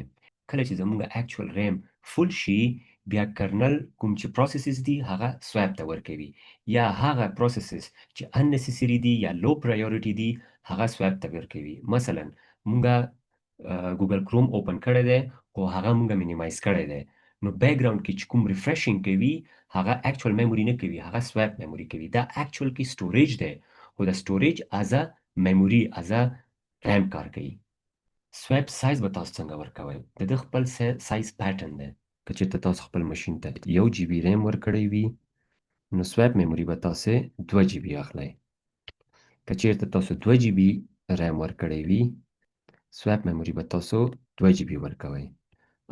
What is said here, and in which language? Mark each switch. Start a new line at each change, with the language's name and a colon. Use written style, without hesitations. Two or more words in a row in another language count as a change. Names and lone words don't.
Pashto: کله چې زمونږ
English: actual RAM full
Pashto: شي بیا کرنل کوم چې پروسیسز دي هغه سویپ ته ورکوي، یا هغه پروسیسز چې اننیسیسري دي یا
English: low priority
Pashto: دي هغه سویپ ته ورکوي. مثلا مونږه ګوګل کروم اوپن کړی دی خو هغه مونږه مینیمایز کړی دی، نو بیکګراوند کې چې کوم ریفریشینګ کوي هغه
English: actual memory
Pashto: نه کوي، هغه
English: swap memory
Pashto: کوي. دا اکچوال کې سټوریج دی خو د سټوریج
English: as a memory as a RAM
Pashto: کار کوي.
English: swap size
Pashto: به تاسو څنګه ورکوئ؟ د ده خپل
English: size pattern
Pashto: دی. که چېرته تاسو خپل ماشین ته 1
English: GB RAM
Pashto: ورکړی وي نو
English: swap memory
Pashto: به تاسې 2 جی بي اخلئ. که چېرته تاسو 2
English: GB RAM
Pashto: ورکړی وي
English: swap memory
Pashto: به تاسو 2 جی بي ورکوئ.